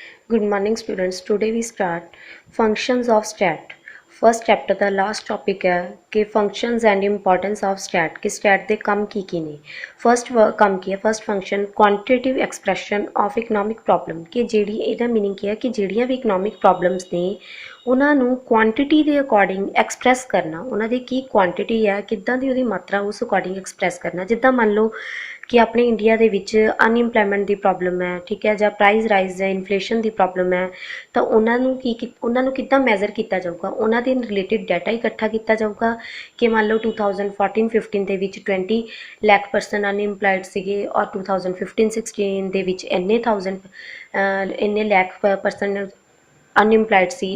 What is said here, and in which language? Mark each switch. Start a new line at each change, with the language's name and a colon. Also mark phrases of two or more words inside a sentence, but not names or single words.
English: Good morning students. Today we start functions of stat. First chapter ਦਾ last topic
Hindi: है कि
English: functions and importance of stat कि stat
Punjabi: ਦੇ ਕੰਮ ਕੀ ਨੇ। First ਕੰਮ ਕੀ ਹੈ,
English: first function quantitative expression of economic problem
Punjabi: कि ਜਿਹੜੀ ਇਹਦਾ meaning ਕੀ ਹੈ ਕਿ ਜਿਹੜੀਆਂ ਵੀ
English: economic problems
Punjabi: ਨੇ ਉਹਨਾਂ ਨੂੰ ਕੁਆਂਟਿਟੀ ਦੇ
English: according express
Punjabi: ਕਰਨਾ, ਉਹਨਾਂ ਦੀ ਕੀ ਕੁਆਂਟਿਟੀ ਹੈ, ਕਿੱਦਾਂ ਦੀ ਉਹਦੀ ਮਾਤਰਾ ਉਸ
English: according express
Punjabi: ਕਰਨਾ। ਜਿੱਦਾਂ ਮੰਨ ਲਓ
Hindi: कि अपने
Punjabi: इंडिया ਦੇ ਵਿੱਚ ਅਨਇੰਪਲੋਇਮੈਂਟ ਦੀ ਪ੍ਰੋਬਲਮ ਹੈ, ਠੀਕ ਹੈ, ਜਾਂ
English: price rise
Punjabi: ਹੈ, ਇਨਫਲੇਸ਼ਨ ਦੀ ਪ੍ਰੋਬਲਮ ਹੈ, ਤਾਂ ਉਹਨਾਂ ਨੂੰ ਕਿੱਦਾਂ ਮੈਜ਼ਰ ਕੀਤਾ ਜਾਊਗਾ। ਉਹਨਾਂ ਦੇ
English: related data
Punjabi: ਇਕੱਠਾ ਕੀਤਾ ਜਾਊਗਾ ਕਿ ਮੰਨ ਲਓ 2014-15 ਦੇ ਵਿੱਚ 20 ਲੱਖ
English: person unemployed
Punjabi: ਸੀਗੇ ਔਰ 2015-16 ਦੇ ਵਿੱਚ ਇੰਨੇ ਲੱਖ
English: person unemployed
Punjabi: ਸੀ।